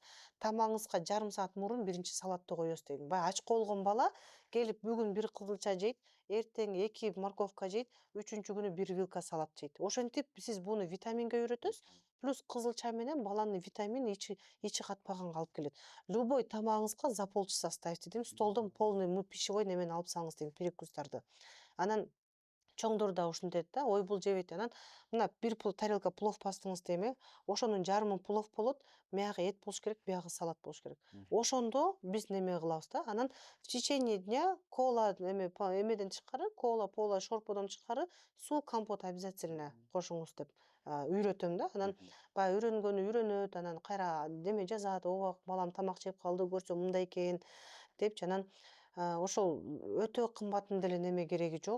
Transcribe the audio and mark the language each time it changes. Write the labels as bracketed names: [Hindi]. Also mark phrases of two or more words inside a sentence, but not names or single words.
[Kyrgyz] Тамагыңызга жарым саат мурун биринчи салатты коесуз дейм. Баягы ач болгон бала келип бүгүн бир кызылча жейт, эртең 2 морковка жейт, 3-күнү күнү 1 вилка салат жейт. Ошентип сиз буну витаминге үйрөтөсүз, плюс кызылча менен баланын витамин ичи катпаганга алып келет. Любой тамагыңызга [Russian] за полчаса ставьте [Kyrgyz] дейм, столдон [Russian] полный пищевой [Kyrgyz] немени алып салыңыз дейм, перекустарды. Анан чоңдор да ушинтет да, ой, бул жебейт. Анан мына бир тарелка плов пастыңыз дейм, ошонун жарымы плов болот, биягы эт болуш керек, биягы салат болуш керек. Ошондо биз неме кылабыз да, анан [Russian] в течение дня [Kyrgyz] кола эмеден тышкары, пола, шорподон тышкары суу, компот обязательно кошуңуз деп үйрөтөм да. Анан баягы үйрөнгөнү үйрөнөт, анан кайра неме жазат, ооба, балам тамак жеп калды, көрсөм мындай экен депчи. Анан ошол өтө кымбатын деле неме кереги жок.